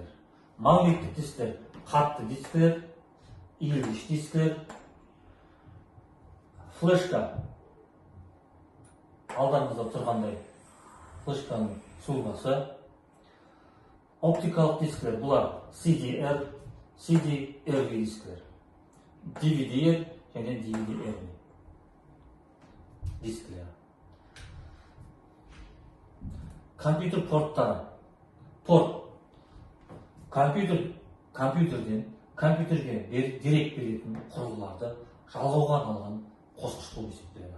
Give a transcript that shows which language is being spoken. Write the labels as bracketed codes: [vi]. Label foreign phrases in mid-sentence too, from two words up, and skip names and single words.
[kk] Магниттік дискілер қатты дискілер, иілгіш дискілер. Флешка алдарыңызда тұрғандай флешканың сұлбасы. Оптикалық дискілер бұлар CDR, CD-RV дискілер, DVD-R және DVD-RV дискілер. Компьютер порттары. Порт компьютерден компьютерге дерек беретін құрылғыларды жалғауға арналған қосқыш болып есептеледі.